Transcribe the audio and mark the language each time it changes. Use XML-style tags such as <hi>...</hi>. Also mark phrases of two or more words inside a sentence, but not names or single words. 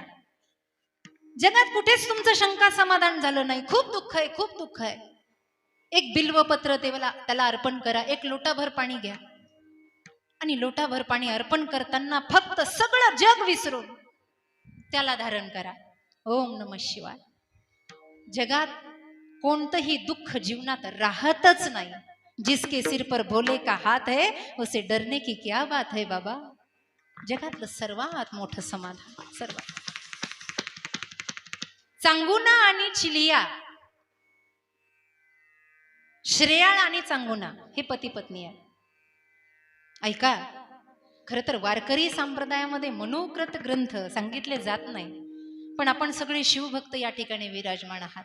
<mr>जगात कुठेच तुमचं शंका समाधान झालं नाही, खूप दुःख आहे, खूप दुःख आहे. एक बिल्वपत्र त्याला अर्पण करा. एक लोटाभर पाणी घ्या आणि लोटाभर पाणी अर्पण करताना फक्त सगळं जग विसरून त्याला धारण करा.</mr> <sa>ओम नमः शिवाय.</sa> <mr>जगात कोणतंही दुःख जीवनात राहतच नाही.</mr> <hi>जिसके सिर पर भोले का हात है उसे डरने की क्या बात है बाबा.</hi> <mr>जगातलं सर्वात मोठं समाधान. सर्वात. चांगुना आणि चिलिया, श्रेयाळ आणि चांगुना हे पती पत्नी आहे. ऐका, खरं तर वारकरी संप्रदायामध्ये मनोकृत ग्रंथ सांगितले जात नाही, पण आपण सगळे शिवभक्त या ठिकाणी विराजमान आहात.</mr>